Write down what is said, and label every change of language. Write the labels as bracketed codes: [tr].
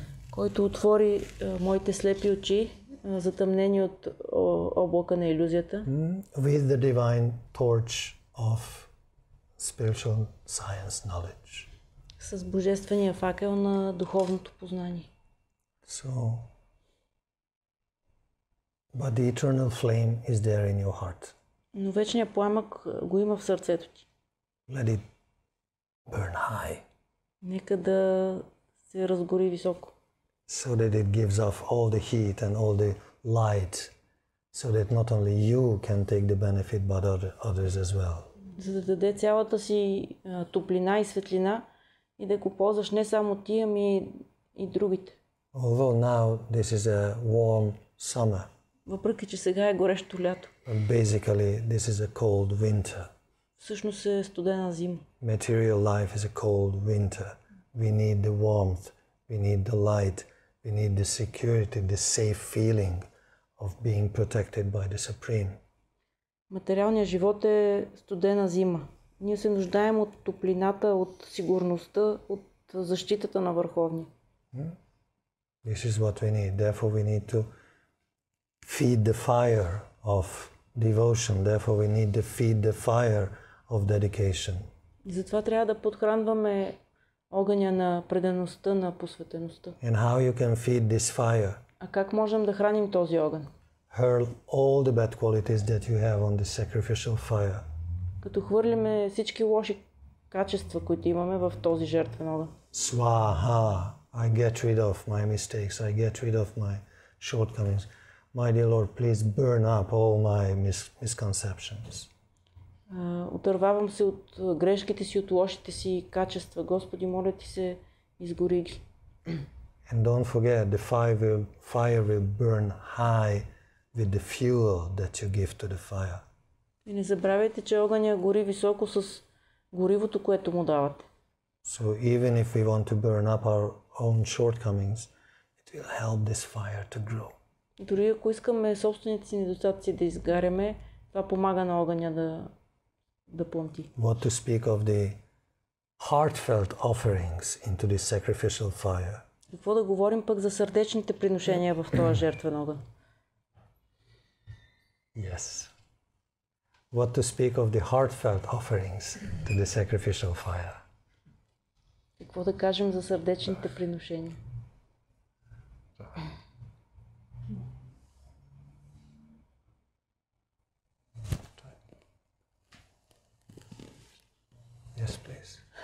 [bg] който отвори моите слепи очи, затъмнени от облака на илюзията, [en] with the divine torch of spiritual science knowledge. [bg] с божествения факел на духовното познание. [en] So, but the eternal flame is there in your heart. [bg] Но вечният пламък го има в сърцето ти. [en] Let it burn high, [bg] Нека да се разгори високо, [en] so that it gives off all the heat and all the light, so that not only you can take the benefit, but others as well. [bg] за да даде цялата си топлина и светлина и да го ползваш не само ти, ами и другите. [en] Although now this is a warm summer, [bg] Въпреки че сега е горещо лято, [en] basically this is a cold winter. [bg] всъщност е студена зима. [en] Material life is a cold winter. We need the warmth, we need the light, we need the security, the safe feeling of being protected by the Supreme. [bg] Материалният живот е студена зима. Ние се нуждаем от топлината, от сигурността, от защитата на Върховния. [en] This is what we need. Therefore we need to feed the fire of devotion. Therefore we need to feed the fire of dedication. [bg] И затова трябва да подхранваме огъня на предаността, на посветеността. [en] And how you can feed this fire? [bg] А как можем да храним този огън? [en] Hurl all the bad qualities that you have on this sacrificial fire. [bg] Като хвърлиме всички лоши качества, които имаме в този жертвен огън. [en] Swaha. I get rid of my mistakes. I get rid of my shortcomings. My dear Lord, please burn up all my misconceptions. [bg] Отървавам се от грешките си, от лошите си качества. Господи, моля ти се, изгори ги. [en] And don't forget, the fire will burn high with the fuel that you give to the fire. [bg] И не забравяйте, че огъня гори високо с горивото, което му давате. [en] So even if we want to burn up our own shortcomings, it will help this fire to grow. [bg] Дори ако искаме собствените си недостатъци да изгаряме, това помага на огъня да пламти. [en] What to speak of the heartfelt offerings into this sacrificial fire? [bg] Какво да говорим пък за сърдечните приношения в този жертвен огън? [en] Yes. What to speak of the heartfelt offerings to the sacrificial fire? [bg] Какво да кажем за сърдечните приношения? [en] Yes, please.